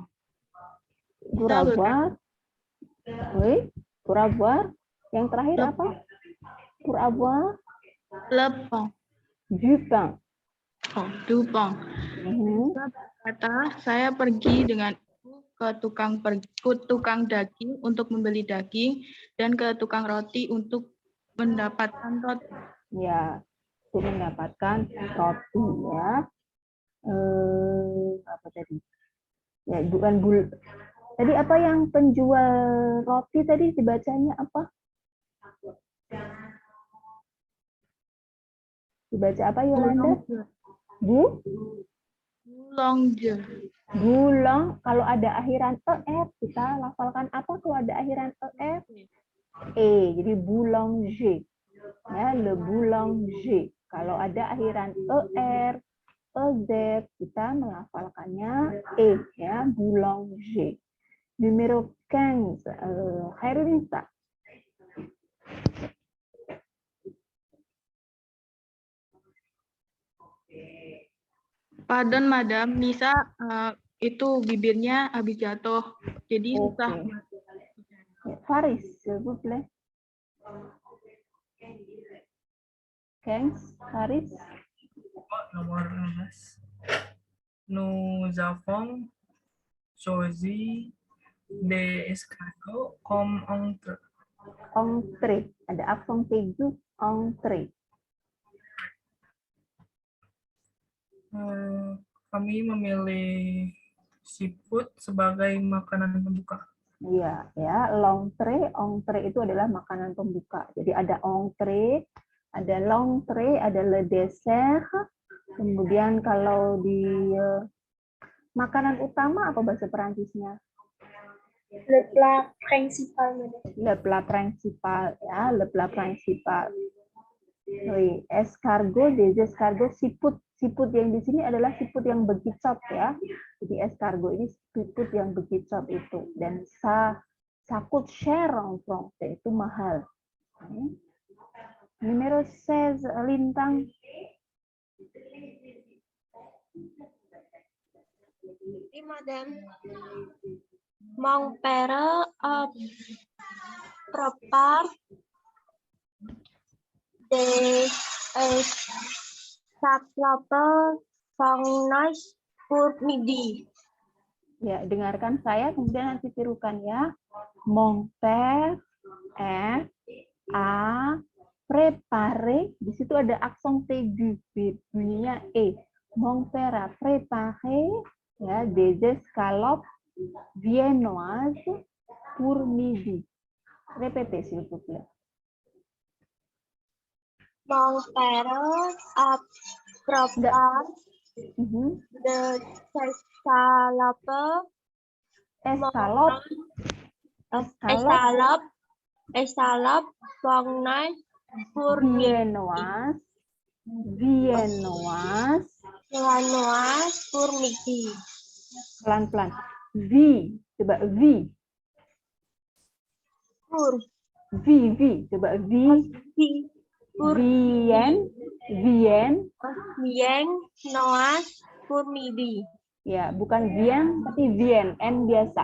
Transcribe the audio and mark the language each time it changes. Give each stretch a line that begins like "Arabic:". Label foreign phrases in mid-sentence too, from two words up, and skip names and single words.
French: Pour avoir, oui, pour avoir.
Indonesian: Yang terakhir apa?
French: Pour avoir Le pain. du pain. Oh, du pain.
Indonesian: Kata saya pergi dengan ibu ke tukang daging untuk membeli daging dan ke tukang roti untuk mendapatkan roti. Ya, untuk mendapatkan roti ya. Apa tadi? Ya, bukan tadi apa yang penjual roti tadi dibacanya apa? Dibaca apa Yolanda? Boulanger. Bulang, kalau ada akhiran er, kita lafalkan apa kalau ada akhiran er? Jadi boulanger. Ya,
French: le boulanger.
Indonesian: Kalau ada akhiran er, z, kita melafalkannya ya, boulanger. Numero 15, Khairunisa.
French: Pardon, madam,
Indonesian: Nisa itu bibirnya habis jatuh, jadi susah. Faris,
French: s'il vous plaît. Faris.
Indonesian: Nomor 16.
French: Nous avons choisi des escargots comme entrée.
Indonesian: Entrée, ada aksen aigu, entrée. Kami memilih seafood sebagai makanan pembuka. Iya, ya, l'entrée, entrée itu adalah makanan pembuka. Jadi ada entrée, ada l'entrée, ada
French: le dessert.
Indonesian: Kemudian kalau di makanan utama apa bahasa Perancisnya?
French: Le plat principal. Le plat principal, ya, le plat principal. Oui, escargot, des escargots,
Indonesian: siput. Siput yang di sini adalah siput yang begicot ya. Jadi escargot ini siput yang begicot itu.
French: Dan ça coûte cher en français,
Indonesian: itu mahal. Numero 16, Lintang.
French: Oui, madame. Mon père prépare des salade fangnaise pour midi.
Indonesian: Ya, dengarkan saya, kemudian nanti tirukan ya.
French: Mon père a préparé,
Indonesian: di situ ada aksen aigu, bunyinya e.
French: Mon père a préparé ya, des escalopes viennoises pour midi. Répétez s'il vous plaît. Mon père a préparé de escalope fangnaise pour viennoise pour midi.
Indonesian: Pelan-pelan. V, coba V. Coba V. Viennoise pour midi. Ya, bukan vieng tapi vien, n biasa.